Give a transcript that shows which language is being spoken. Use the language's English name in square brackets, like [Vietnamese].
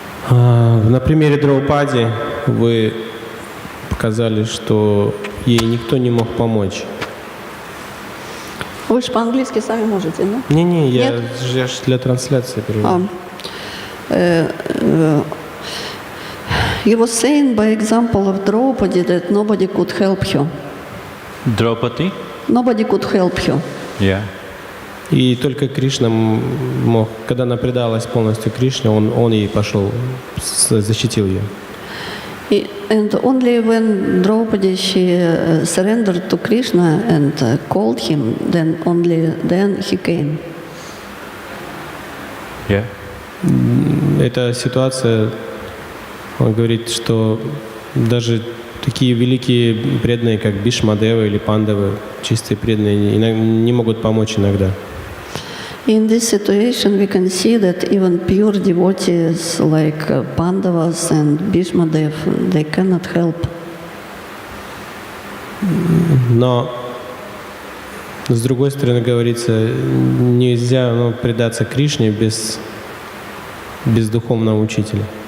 [Russian] На примере Драупади вы показали, что ей никто не мог помочь. Вы же по-английски сами можете, да? Не-не, я Нет? ж для трансляции перевожу. [English] He was saying by example of Draupadi that nobody could help her. Draupadi? Nobody could help her. Yeah. [Russian] И только Кришна мог, когда она предалась полностью Кришне, он ей пошел, защитил ее. [English] And only when Draupadi she surrendered to Krishna and called him, then only then he came. Yeah. [Russian] Эта ситуация, он говорит, что даже такие великие преданные, как Бишмадева или Пандавы, чистые преданные, не могут помочь иногда. [English] In this situation, we can see that even pure devotees like Pandavas and Bhishmadev, they cannot help. [Russian] Но с другой стороны, говорится, нельзя предаться Кришне без духовного учителя.